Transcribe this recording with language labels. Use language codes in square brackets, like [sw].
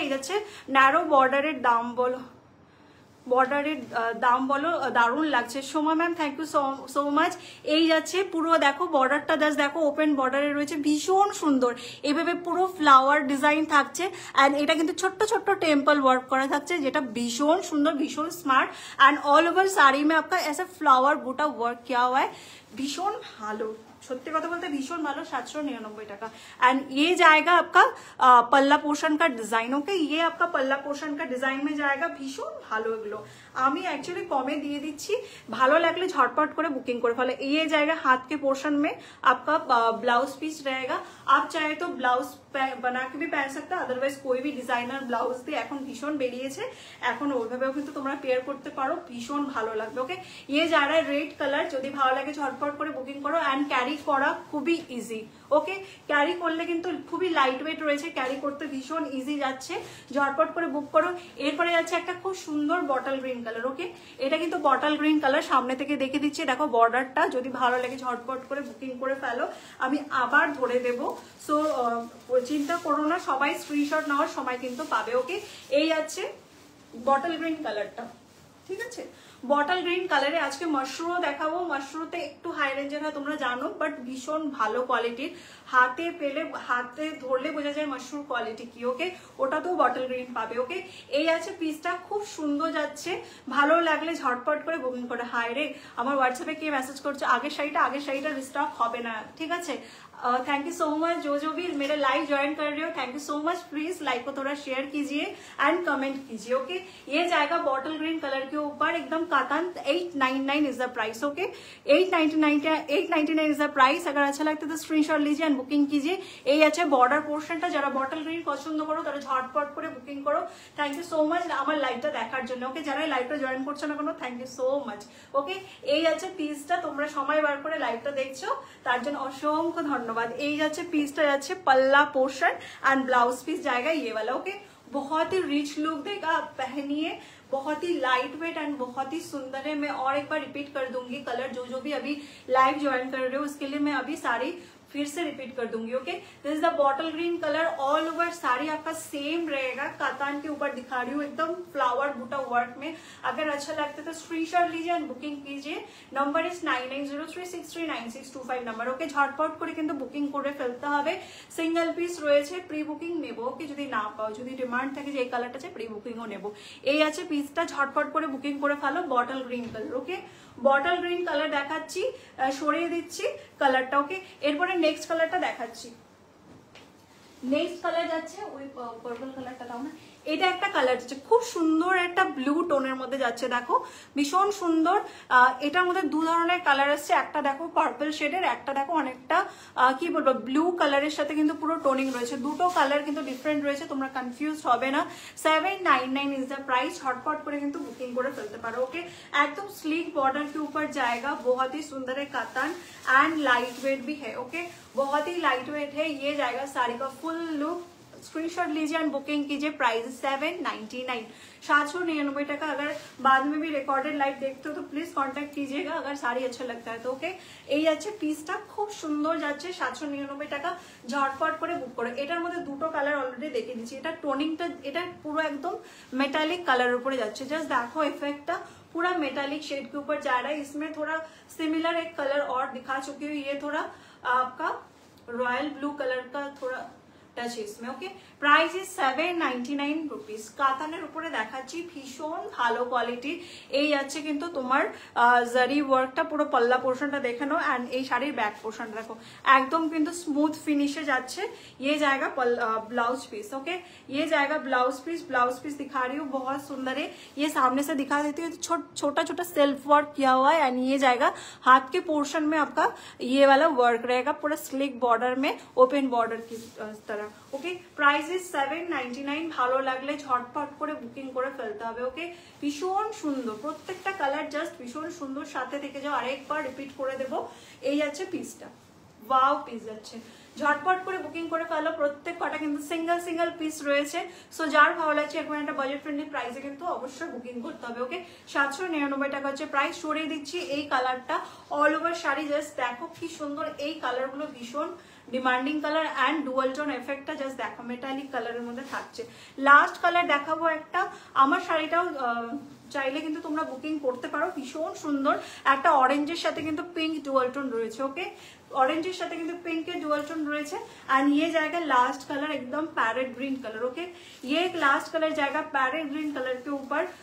[bn] এই যাচ্ছে ন্যারো বর্ডারের দাম বলো, বর্ডারের দাম বলো, দারুণ লাগছে। Soma ma'am thank you so much. এই যাচ্ছে পুরো দেখো বর্ডারটা, জাস্ট দেখো ওপেন বর্ডারে রয়েছে, ভীষণ সুন্দর। এইভাবে পুরো ফ্লাওয়ার ডিজাইন থাকছে। অ্যান্ড এটা কিন্তু ছোট্ট ছোট্ট টেম্পল ওয়ার্ক করা থাকছে, যেটা ভীষণ সুন্দর, ভীষণ smart. [hi] And all over sari में आपका ऐसा फ्लावर बूटा वर्क किया हुआ है, भीषण [bn] ভালো। সত্যি কথা বলতে ভীষণ ভালো। 799 টাকা। [hi] एंड ये जाएगा आपका पल्ला पोर्शन का डिजाइन। ओके, ये आपका पल्ला पोर्शन का डिजाइन में जाएगा। [bn] भीষণ ভালো এগুলো। আমি एक्चुअली कमे দিয়ে দিচ্ছি, ভালো লাগলে ঝটপট করে বুকিং করে ফেলো। [hi] ये जाएगा हाथ के पोर्शन में आपका ब्लाउज पीस रहेगा। आप चाहे तो ब्लाउज बना के भी पहन सकते हो, अदरवाइज कोई भी डिजाइनर ब्लाउज [bn] দিয়ে এখন ভীষণ বেরিয়েছে, এখন ওইভাবেও কিন্তু তোমরা পেয়ার করতে পারো, ভীষণ ভালো লাগবে। [hi] ওকে, ये जा रहा है रेड कलर। [bn] যদি ভালো লাগে ঝটপট করে বুকিং করো। এন্ড ক্যারি করা খুবই ইজি। ওকে, ক্যারি করলে কিন্তু খুবই লাইট ওয়েট রয়েছে, ক্যারি করতে ভীষণ ইজি যাচ্ছে। ঝটপট করে বুক করো। এরপরে যাচ্ছে একটা খুব সুন্দর বটল গ্রিন কালার। ওকে, এটা কিন্তু বটল গ্রিন কালার। সামনে থেকে দেখে দিচ্ছি, দেখো বর্ডারটা। যদি ভালো লাগে ঝটপট করে বুকিং করে ফেলো। আমি আবার ধরে দেব, সো চিন্তা করো না, সবাই স্ক্রিনশট নেওয়ার সময় কিন্তু পাবে। ওকে, এই আছে বটল গ্রিন কালারটা, ঠিক আছে। বটল গ্রিন কালারে আজকে মাশরুমও দেখাবো। মাশরুমতে একটু হাই রেঞ্জের হয় তোমরা জানো, বাট ভীষণ ভালো কোয়ালিটির। হাতে পেলে, হাতে ধরলে বোঝা যায় মাশরুম কোয়ালিটি কি। ওকে, ওটাতেও বটল গ্রিন পাবে। ওকে, এই আছে পিসটা, খুব সুন্দর যাচ্ছে। ভালো লাগলে ঝটপট করে বুকিং করে। হাই রে, আমার হোয়াটসঅ্যাপে কে মেসেজ করছে আগের শাড়িটা রিস্টক হবে না, ঠিক আছে। [hi] थैंक यू सो मच जो भी मेरा लाइव ज्वाइन कर रहे हो, thank you so much. Please like को थोड़ा शेयर कीजिए एंड कमेंट कीजिए। ओके, ये जाएगा बॉटल ग्रीन कलर के ऊपर एकदम katan. [en] 899 is the price. Okay, 899 is the price. [hi] अगर अच्छा लगता है तो स्क्रीनशॉट लीजिए एंड बुकिंग कीजिए। [bn] এই আছে বর্ডার পোর্শনটা। যারা বটল গ্রিন পছন্দ করো তারা ঝটপট করে বুকিং করো। থ্যাংক ইউ সো মাচ আমার লাইভটা দেখার জন্য। ওকে, যারা লাইভটা জয়েন করছো না কোনো, থ্যাংক ইউ সো মাচ। ওকে, এই আছে পিসটা, তোমরা সময় বার করে লাইভটা দেখছো তার জন্য অসংখ্য ধন্যবাদ। এই যাচ্ছে পিসটা, যাচ্ছে [hi] पल्ला पोर्शन एंड ब्लाउज पीस जाएगा ये वाला। ओके, बहुत ही रिच लुक देगा, आप पहनिए। बहुत ही लाइट वेट एंड बहुत ही सुंदर है। मैं और एक बार रिपीट कर दूंगी कलर, जो भी अभी लाइव ज्वाइन कर रहे हो उसके लिए मैं अभी सारी फिर से रिपीट कर दूंगी। Okay, [en] This is the bottle green colour. [hi] All over sari आपका सेम रहेगा, कातान के ऊपर दिखा रही हूँ एकदम फ्लावर बूटा वर्क में। अगर अच्छा लगता है तो स्क्रीनशॉट लीजिए एंड बुकिंग कीजिए। [en] Number is 9903639625 number. [bn] ओके, झटपट করে কিন্তু বুকিং করে ফেলতে হবে। সিঙ্গেল পিস রয়েছে, প্রি বুকিং নেব। ওকে, যদি না পাও, যদি ডিমান্ড থাকে যে এই কালারটা আছে, প্রি বুকিংও নেব। এই আছে পিসটা, ঝটপট করে বুকিং করে ফেলো। Bottle green colour. ওকে, বটল গ্রিন কালার দেখাচ্ছি, সরিয়ে দিচ্ছি কালারটা। ওকে, এরপরে নেক্সট কালারটা দেখাচ্ছি। নেক্সট কালার যাচ্ছে ওই পার্পল কালারটা, দাও না। এটা একটা কালার যাচ্ছে, খুব সুন্দর একটা ব্লু টোনের মধ্যে যাচ্ছে, দেখো ভীষণ সুন্দর। এটার মধ্যে দু ধরনের কালার আসছে, একটা দেখো পার্পল শেডের, একটা দেখো অনেকটা কি বলবো ব্লু কালারের সাথে কিন্তু পুরো টোনিং রয়েছে। দুটো কালার কিন্তু ডিফারেন্ট রয়েছে, তোমরা কনফিউজ হবে না। 799 [en] Is the price. [bn] झटपट করে কিন্তু বুকিং করে ফেলতে পারো। [hi] ওকে, एकदम स्लीक बॉर्डर के ऊपर जाएगा, बहुत ही सुंदर है कातान एंड लाइट वेट भी है। ओके, बहुत ही लाइट वेट है। ये जाएगा साड़ी का फुल लुक। स्क्रीनशॉट लीजिए एंड बुकिंग कीजिए। प्राइस 799, 799 টাকা। अगर बाद में भी रिकॉर्डेड लाइव देखते हो तो प्लीज कॉन्टैक्ट कीजिएगा अगर साड़ी अच्छा लगता है तो। [bn] ওকে, এই যাচ্ছে পিসটা, খুব সুন্দর যাচ্ছে, 799 টাকা। ঝটপট করে বুক করো। এটার মধ্যে দুটো কালার অলরেডি দেখিয়ে দিচ্ছি। এটা টোনিংটা, এটা পুরো একদম মেটালিক কালারের উপরে যাচ্ছে। [hi] জাস্ট देखो इफेक्टটা पूरा मेटालिक शेड के ऊपर जा रहा है। इसमें थोड़ा सिमिलर एक कलर और दिखा चुकी हूँ, ये थोड़ा आपका रॉयल ब्लू कलर का थोड़ा टच है इसमें। [en] Okay, price is 799 rupees. [bn] কাতানের উপরে দেখাচ্ছি, ভীষণ ভালো কোয়ালিটি। এই যাচ্ছে কিন্তু তোমার জারি ওয়ার্কটা, পুরো পল্লা পোর্শনটা দেখে নাও এন্ড এই শাড়ির ব্যাক পোর্শনটা দেখো, একদম কিন্তু স্মুথ ফিনিশে যাচ্ছে। [hi] ये जाएगा ब्लाउज पीस। ओके, ये जाएगा ब्लाउज पीस। ब्लाउज पीस दिखा रही हूँ, बहुत सुंदर है। ये सामने से दिखा देती हूँ, छोटा छोटा सेल्फ वर्क किया हुआ है एंड ये जाएगा हाथ के पोर्शन में आपका ये वाला वर्क रहेगा, पूरा स्लिक बॉर्डर में, ओपन बॉर्डर की तरह। [en] Okay, price is 799। [bn] ভালো লাগলে ঝটপট করে বুকিং করে ফেলতে হবে। ওকে, ভীষণ সুন্দর, প্রত্যেকটা কালার জাস্ট ভীষণ সুন্দর। সাথে থেকে যাও, আরেকবার রিপিট করে দেবো। এই যাচ্ছে পিসটা, ওয়াও পিস যাচ্ছে। ঝটপট করে বুকিং করে ফেলো, প্রত্যেক কটা কিন্তু সিঙ্গেল সিঙ্গেল পিস রয়েছে। সো যার ভালো লাগছে এরকম একটা বাজেট ফ্রেন্ডলি প্রাইসে কিন্তু অবশ্যই বুকিং করতে হবে। ওকে, 799 টাকা হচ্ছে প্রাইস। সরিয়ে দিচ্ছি এই কালারটা, অল ওভার শাড়ি জাস্ট দেখো কি সুন্দর। এই কালারগুলো ভীষণ demanding colour and dual tone এফেক্টটা just দেখো, মেটালিক কালারের মধ্যে থাকছে। লাস্ট কালার দেখাবো একটা, আমার শাড়িটাও চাইলে কিন্তু তোমরা বুকিং করতে পারো। ভীষণ সুন্দর একটা অরেঞ্জের সাথে কিন্তু পিঙ্ক ডুয়াল টোন রয়েছে। [hi] ওকে, ऑरेंजेर साथे किंतु पिंक के डुअल टोन रही है एंड ये जाएगा लास्ट कलर एकदम पैरेट ग्रीन कलर। ओके, ये एक लास्ट कलर जाएगा पैरेट ग्रीन कलर के ऊपर।